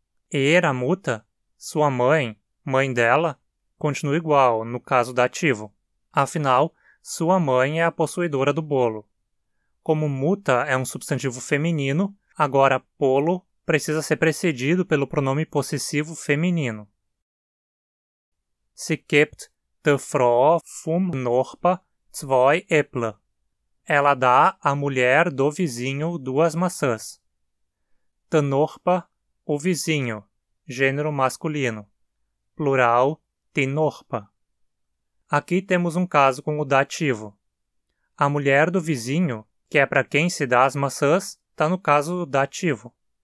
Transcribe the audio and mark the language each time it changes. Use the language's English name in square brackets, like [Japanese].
[Unserdeutsch] Ihre Mutter, [Portuguese] sua mãe, mãe dela, continua igual, no caso dativo. Afinal, sua mãe é a possuidora do bolo. Como Mutter é um substantivo feminino, agora Bolo precisa ser precedido pelo pronome possessivo feminino. [Unserdeutsch] Sie gibt der Frau vom Nachbar 2 Äpfel. [Portuguese] Ela dá à mulher do vizinho 2 maçãs. [Unserdeutsch] Der Nachbar, [Portuguese] o vizinho, gênero masculino. Plural, [Unserdeutsch] die Nachbar. [Portuguese] Aqui temos um caso com o dativo. A mulher do vizinho, que é para quem se dá as maçãs, está no caso dativo.